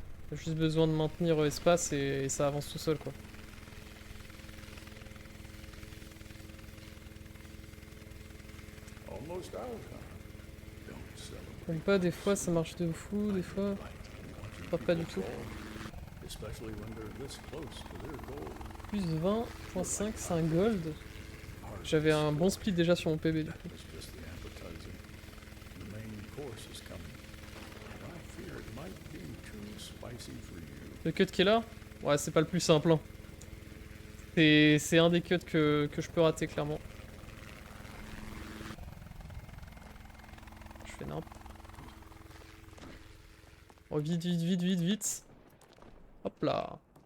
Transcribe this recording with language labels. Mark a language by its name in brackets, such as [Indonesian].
[French] T'as juste besoin de maintenir espace et ça avance tout seul quoi. [English] Almost out, huh? Don't celebrate. [French] Comme pas, des fois ça marche de fou, des fois pas du tout. [English] Especially when they're this close to their goal. [French] Plus 20.5, c'est un gold. J'avais un bon split déjà sur mon PB du coup. [English] It's just the appetizer. The main course is coming. And I fear it might be too spicy for you. [French] Le cut qui est là, ouais c'est pas le plus simple. Hein. C'est un des cuts que je peux rater clairement. Je fais n'importe. Oh vite, vite, vite, vite, vite. Hop là.